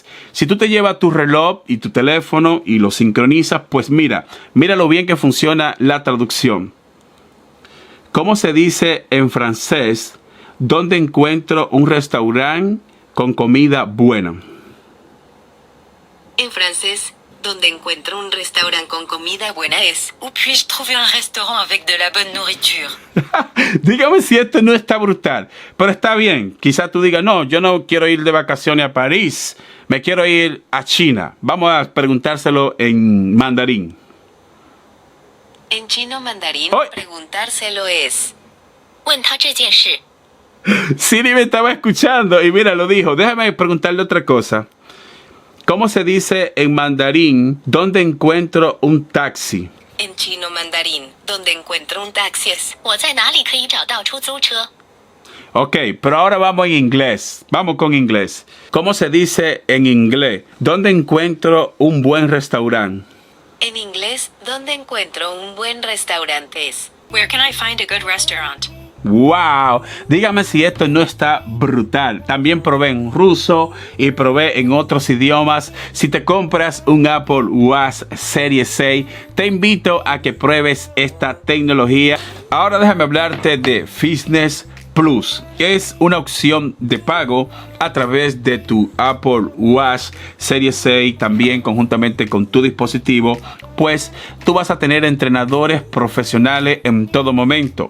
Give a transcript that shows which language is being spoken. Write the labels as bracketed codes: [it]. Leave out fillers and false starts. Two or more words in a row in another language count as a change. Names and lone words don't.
[es] Si tú te llevas tu reloj y tu teléfono y lo sincronizas, pues mira lo bien que funciona la traducción. ¿Cómo se dice en francés? ¿Dónde encuentro un restaurante con comida buena? En francés, donde encuentro un restaurante con comida buena es [fr] Où puis-je trouver un restaurant avec de la bonne nourriture? [es] Dígame si esto no está brutal, pero está bien. Quizás tú digas, no, yo no quiero ir de vacaciones a París, me quiero ir a China. Vamos a preguntárselo en mandarín. En chino mandarín, ¡Oy! preguntárselo es [zh] 问他这件事. [es] Siri me estaba escuchando y mira, lo dijo. Déjame preguntarle otra cosa. ¿Cómo se dice en mandarín, dónde encuentro un taxi? En chino mandarín, donde encuentro un taxi es [zh] 我在哪里可以找到出租车? [es] Ok, pero ahora vamos en inglés. Vamos con inglés. ¿Cómo se dice en inglés? ¿Dónde encuentro un buen restaurante? En inglés, donde encuentro un buen restaurante es [en] Where can I find a good restaurant? [es] ¡Wow! Dígame si esto no está brutal. También probé en ruso y probé en otros idiomas. Si te compras un Apple Watch Series 6, te invito a que pruebes esta tecnología. Ahora déjame hablarte de Fitness Plus, que es una opción de pago a través de tu Apple Watch Series 6, también conjuntamente con tu dispositivo, pues tú vas a tener entrenadores profesionales en todo momento.